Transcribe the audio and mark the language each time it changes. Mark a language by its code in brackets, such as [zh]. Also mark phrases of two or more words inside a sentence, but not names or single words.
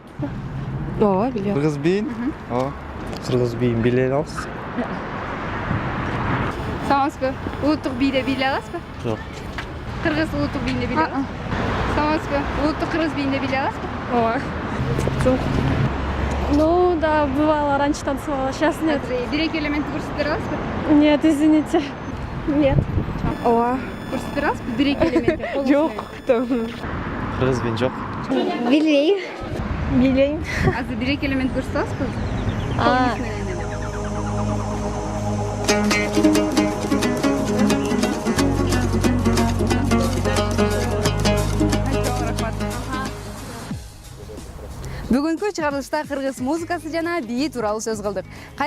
[ky] Ооба, билем. Кыргыз бийин? Ооба. Кыргыз бийин биле алабыз. Саламатсызбы? Улуттук бийди биле аласызбы? Жок. Кыргыз улуттук бийинди биле аласызбы? Саламатсызбы? Улуттук кыргыз бийинди биле аласызбы? Ооба. Жок. [ru] Ну да, бывало, раньше танцевала, сейчас нет. [ky] Бир-эки элементти көрсөтүп бере аласызбы? [ru] Нет, извините. Нет. [ky] Ооба. Көрсөтүп бере аласызбы? Бир-эки элементти. Жок. Кыргыз бийин жок. Билбейм. Билбейм. Азыр бир-эки элемент көрсөтүп аласызбы? Бүгүнкү чыгарылышта кыргыз музыкасы жана бии тууралуу сөз кылдык.